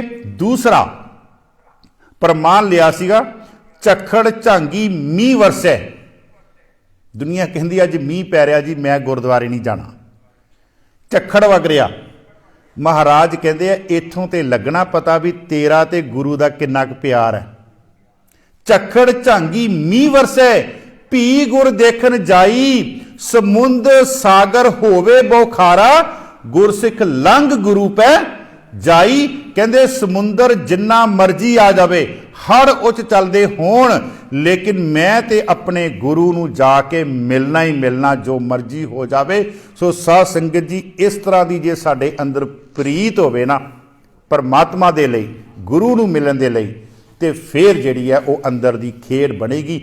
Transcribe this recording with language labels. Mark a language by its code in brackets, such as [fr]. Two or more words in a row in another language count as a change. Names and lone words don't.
[pa] ਦੂਸਰਾ ਪ੍ਰਮਾਣ ਲਿਆ ਸੀਗਾ, ਝੱਖੜ ਝਾਂਗੀ ਮੀਂਹ ਵਰਸੈ। ਦੁਨੀਆ ਕਹਿਤੀ ਅੱਜ ਮੀਂਹ ਪੈ ਰਹਾ ਜੀ, ਮੈਂ ਗੁਰਦੁਆਰੇ ਨਹੀਂ ਜਾਣਾ, ਝੱਖੜ ਵਗ ਰਹਾ। ਮਹਾਰਾਜ ਕਹਿਤੇ ਇਥੋਂ ਤੇ ਲਗਣਾ ਪਤਾ ਭੀ ਤੇਰਾ ਤੇ ਗੁਰੂ ਕਾ ਕਿੰਨਾ ਕ ਪਿਆਰ ਹੈ। ਝੱਖੜ ਝਾਂਗੀ ਮੀਂਹ ਵਰਸੈ, ਭੀ ਗੁਰ ਦੇਖਣ ਜਾਈ, ਸਮੁੰਦ ਸਾਗਰ ਹੋਵੇ ਬੌਖਾਰਾ, ਗੁਰਸਿਖ ਲੰਘ ਗੁਰੂ ਪੈ ਜਾਈ। ਕਹਿਤੇ ਸਮੁੰਦਰ ਜਿੰਨਾ ਮਰਜ਼ੀ ਆ ਜਾਏ, ਹੜ੍ਹ ਉੱਚ ਚਲਤੇ ਹੋਣ, ਲੇਕਿਨ ਮੈਂ ਤੇ ਅਪਨੇ ਗੁਰੂ ਨੂੰ ਜਾਕੇ ਮਿਲਣਾ ਹੀ ਮਿਲਣਾ, ਜੋ ਮਰਜ਼ੀ ਹੋ ਜਾਏ। ਸੋ ਸਾਧ ਸੰਗਤ ਜੀ, ਇਸ ਤਰ੍ਹਾਂ ਕੀ ਜੇ ਸਾਡੇ ਅੰਦਰ ਪ੍ਰੀਤ ਹੋਵੇ ਨਾ ਪਰਮਾਤਮਾ ਦੇ ਲਈ, ਗੁਰੂ ਨੂੰ ਮਿਲਣ ਦੇ ਲਈ, ਤੇ ਫਿਰ ਜਿਹੜੀ ਹੈ ਵੋ ਅੰਦਰ ਦੀ ਖੇਡ ਬਣੇਗੀ।